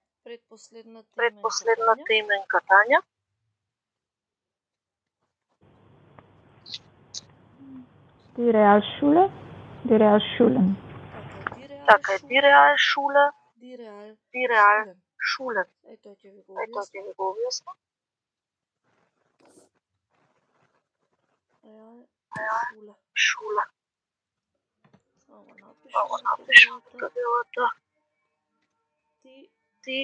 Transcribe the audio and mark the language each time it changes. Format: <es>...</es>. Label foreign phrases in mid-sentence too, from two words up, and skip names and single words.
<mk>Предпоследната именка Тања.</mk> <de>Die Realschule. Die Realschulen.</de> <mk>Така е,</mk> <de>die Realschule, Die die Realschulen.</de> <mk>Ето ќе ви го Ето ќе објаснам. ви го објаснам.</mk> <de>Realschule. Шула.</de> <mk>Само Ова напишам напишам табелата. табелата.</mk> <de>Die</de>